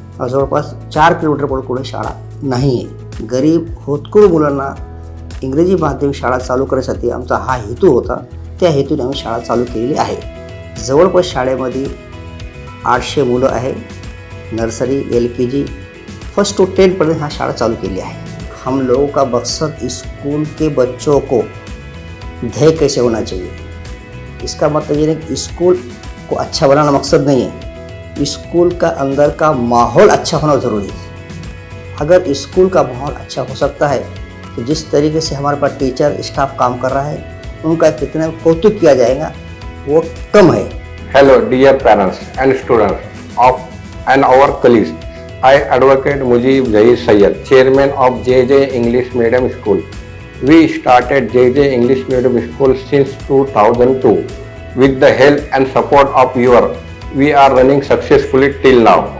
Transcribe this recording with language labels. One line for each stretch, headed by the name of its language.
Marathi: जवळपास 4 किलोमीटर पुढे शाळा नाही आहे. गरीब होतकरू मुलांना इंग्रजी माध्यम शाळा चालू करण्यासाठी आमचा हा हेतू होता. त्या हेतूने आम्ही शाळा चालू केलेली आहे. जवळपास शाळेमध्ये 800 मुलं आहे. नर्सरी, LKG, फर्स्ट टू 10पर्यंत हाँ शाळा चालू केली है.
Hindi: हम लोगों का मकसद स्कूल के बच्चों को ध्येय कैसे होना चाहिए. इसका मतलब ये नहीं कि स्कूल को अच्छा बनाना मकसद नहीं है. स्कूल का अंदर का माहौल अच्छा होना ज़रूरी है. अगर स्कूल का माहौल अच्छा हो सकता है तो जिस तरीके से हमारे पास टीचर स्टाफ काम कर रहा है उनका कितना कौतुक किया जाएगा वो कम है.
English: Hello dear parents and students of and our colleagues. I Advocate Mujib Zahir Sayyed, Chairman of JJ English Medium School. We started JJ English Medium School since 2002. With the help and support of we are running successfully till now.